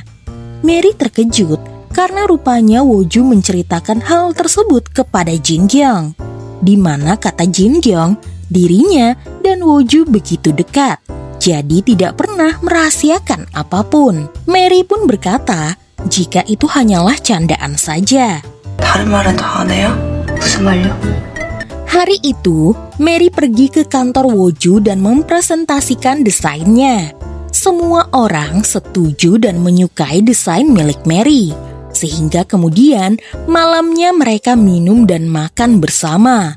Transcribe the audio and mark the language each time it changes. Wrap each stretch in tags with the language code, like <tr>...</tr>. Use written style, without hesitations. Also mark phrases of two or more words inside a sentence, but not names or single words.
<id>Mary terkejut karena rupanya Woju menceritakan hal tersebut kepada Jin Kyung, di mana kata Jin Kyung, dirinya dan Woju begitu dekat. jadi tidak pernah merahasiakan apapun. Mary pun berkata jika itu hanyalah candaan saja.</id> <ko>다른 말은 더 안 해요? 무슨 말요?</ko> <id>Hari itu, Mary pergi ke kantor Woju dan mempresentasikan desainnya. Semua orang setuju dan menyukai desain milik Mary, sehingga kemudian malamnya mereka minum dan makan bersama.</id>